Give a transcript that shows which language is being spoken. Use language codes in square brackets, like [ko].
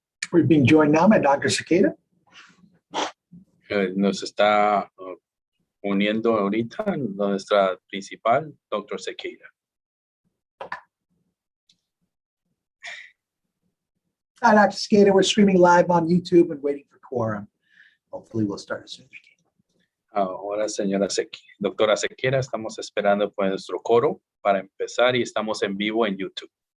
[en] We're being joined now by Dr. Cicada. [es] Nos está uniendo ahorita nuestra principal, Dr. Sequeira. [en] Hi, Dr. Cicada. We're streaming live on YouTube and waiting for quorum. Hopefully we'll start as soon as we can. [es] Ahora, doctora Sequeira, estamos esperando por nuestro coro para empezar y estamos en vivo en YouTube.